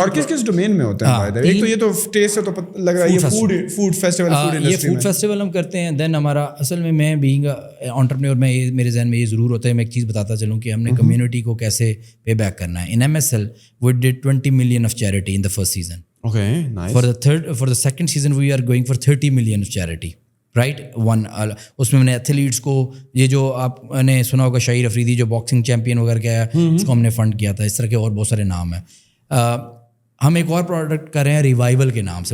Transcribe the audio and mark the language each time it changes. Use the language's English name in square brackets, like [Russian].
[Urdu] اور کس ڈومین میں ہوتے ہیں؟ ایک تو یہ تو ٹیسٹ سے تو لگ رہا ہے یہ فوڈ فیسٹیول, یہ فوڈ فیسٹیول ہم کرتے ہیں. دین ہمارا اصل میں [English] being entrepreneur, [Urdu] میں میرے ذہن میں یہ ضرور ہوتا ہے, میں ایک چیز بتاتا چلوں کہ ہم نے کمیونٹی کو کیسے پے بیک کرنا ہے. [English] In MSL we did 20 million of charity in the first season. Okay, nice. For the second season we are going for 30 million of charity. Right. [Urdu] اس میں میں نے ایتھلیٹس کو, یہ جو آپ نے سنا ہوگا شاہیر افریدی جو باکسنگ چیمپئن وغیرہ کیا ہے, اس کو ہم نے فنڈ کیا تھا. اس طرح کے اور بہت سارے نام ہیں. ہم ایک اور پروڈکٹ کر رہے ہیں ریوائول کے نام سے.